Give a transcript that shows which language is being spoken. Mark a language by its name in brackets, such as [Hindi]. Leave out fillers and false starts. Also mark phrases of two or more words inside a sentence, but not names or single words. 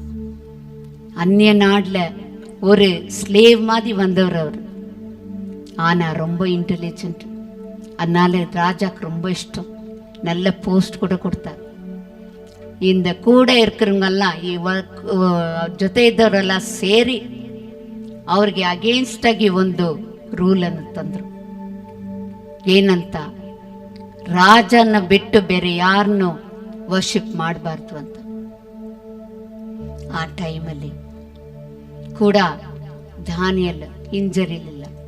[Tamil] அந்நிய நாடுல ஒரு ஸ்லேவ் மாதிரி வந்தவர் அவர், ஆனா ரொம்ப இன்டெலிஜென்ட். அதனால ராஜாக்கு ரொம்ப இஷ்டம், நல்ல போஸ்ட் கூட கொடுத்தார். இந்த கூட இருக்கிறவங்க எல்லாம், [Kannada] ಜೊತೆ ಇದ್ದವರೆಲ್ಲ ಸೇರಿ ಅವ್ರಿಗೆ ಅಗೇನ್ಸ್ಟ್ ಆಗಿ ಒಂದು ರೂಲನ್ನು ತಂದರು. ಏನಂತ? ರಾಜನ ಬಿಟ್ಟು ಬೇರೆ ಯಾರನ್ನು ವರ್ಷಿಪ್ ಮಾಡಬಾರ್ದು ಅಂತ. ಆ ಟೈಮಲ್ಲಿ ಕೂಡ ದಾನಿಯೇಲ್ ಹಿಂಜರಿಲಿಲ್ಲ.